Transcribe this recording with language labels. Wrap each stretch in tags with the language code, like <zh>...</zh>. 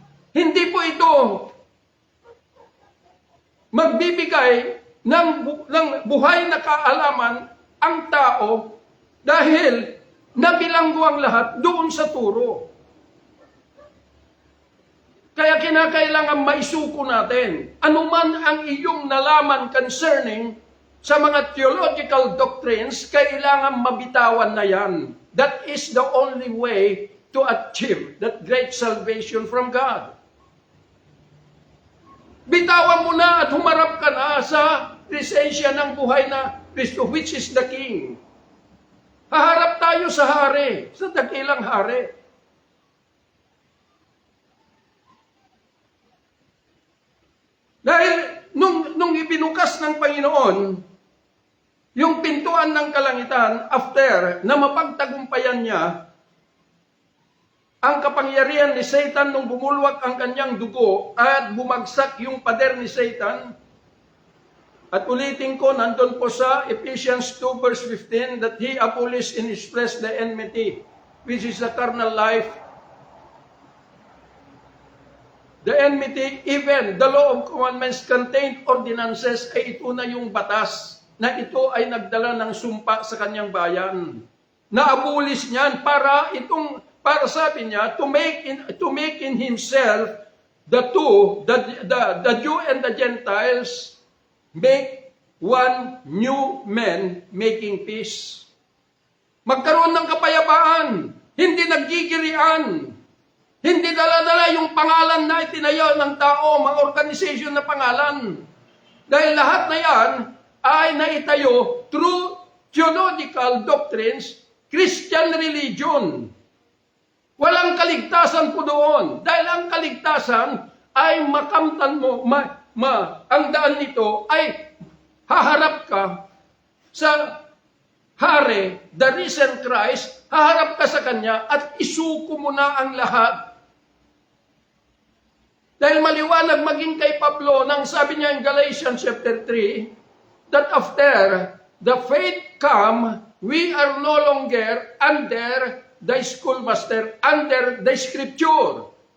<tl>Hindi po ito magbibigay ng buhay na kaalaman ang tao dahil nabilanggo ang lahat doon sa turo. Kaya kinakailangan maisuko natin. Anuman ang iyong nalaman concerning sa mga theological doctrines, kailangan mabitawan na yan.</tl> <en>That is the only way to achieve that great salvation from God.</en> <tl>Bitawan mo na at humarap ka na sa presensya ng buhay na Kristo,</tl> <en>which is the King.</en> <tl>Haharap tayo sa hari, sa dakilang hari. Dahil nung ibinukas ng Panginoon, yung pintuan ng kalangitan, after na mapagtagumpayan niya, ang kapangyarihan ni Satan nung bumulwak ang kanyang dugo at bumagsak yung pader ni Satan. At ulitin ko, nandun po sa</tl> <en>Ephesians 2 verse 15, that He abolished in His flesh the enmity, which is the carnal life. The enmity, even the law of commandments contained ordinances,</en> <tl>ay ito na yung batas na ito ay nagdala ng sumpa sa kanyang bayan. Na-abolish niyan para sabi niya,</tl> <en>to make in himself the two, the Jew and the Gentiles, make one new man making peace.</en> <tl>Magkaroon ng kapayapaan, hindi naggigirian, hindi dala-dala yung pangalan na itinayo ng tao, mga organization na pangalan. Dahil lahat na yan ay naitayo</tl> <en>through theological doctrines, Christian religion.</en> <tl>Walang kaligtasan po doon. Dahil ang kaligtasan ay makamtan mo, ang daan nito ay haharap ka sa hari,</tl> <en>the risen Christ,</en> <tl>haharap ka sa Kanya at isuko mo na ang lahat. Dahil maliwanag maging kay Pablo, nang sabi niya</tl> <en>in Galatians chapter 3, that after the faith come, we are no longer under the schoolmaster, under the scripture.</en>